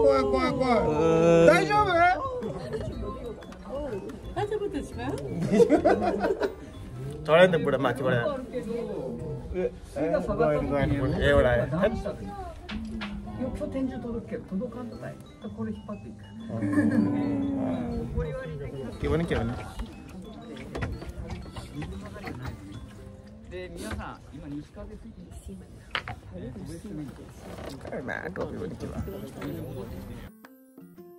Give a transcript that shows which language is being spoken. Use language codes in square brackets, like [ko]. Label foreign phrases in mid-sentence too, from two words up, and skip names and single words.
[ne] चढ्यो नि त पुरा माथिबाट एउटा के भने [ja] で皆さん今西風吹いてます。トピックに来ます。